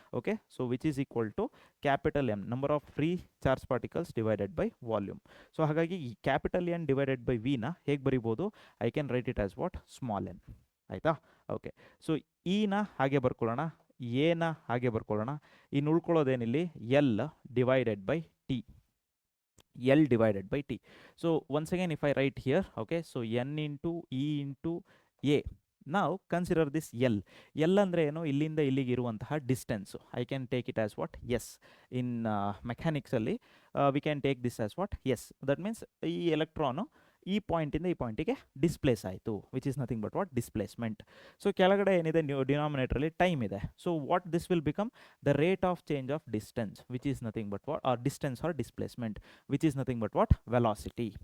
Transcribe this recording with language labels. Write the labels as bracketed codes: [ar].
[en] Okay, so which is equal to capital M, number of free charge particles divided by volume. [kn] So ಹಾಗಾಗಿ ಈ capital N divided by ವಿನ ಹೇಗೆ ಬರಿಬೋದು, [en] I can write it as what, small n. [kn] ಆಯಿತಾ? Okay, so ಇನ ಹಾಗೆ ಬರ್ಕೊಳ್ಳೋಣ, ಎನ ಹಾಗೆ ಬರ್ಕೊಳ್ಳೋಣ. ಇನ್ನು ಉಳ್ಕೊಳ್ಳೋದೇನಿಲ್ಲಿ, L divided by T. [en] L divided by T. So once again if I write here, okay, so N into E into A. Now consider this L. [kn] L ಅಂದರೆ ಏನು, ಇಲ್ಲಿಂದ ಇಲ್ಲಿಗೆ ಇರುವಂತಹ distance. [en] I can take it as what, S. In ಮೆಕ್ಯಾನಿಕ್ಸಲ್ಲಿ we can take this as what, S. [kn] That means ಈ electron ಈ ಪಾಯಿಂಟಿಂದ ಈ ಪಾಯಿಂಟಿಗೆ displays ಆಯಿತು, [en] Which is nothing but what, displacement. [kn] So ಕೆಳಗಡೆ ಏನಿದೆ ಡಿನಾಮಿನೇಟ್ರಲ್ಲಿ ಟೈಮ್ ಇದೆ. [en] So what this will become, the rate of change of distance, which is nothing but what, or distance or displacement, which is nothing but what, velocity.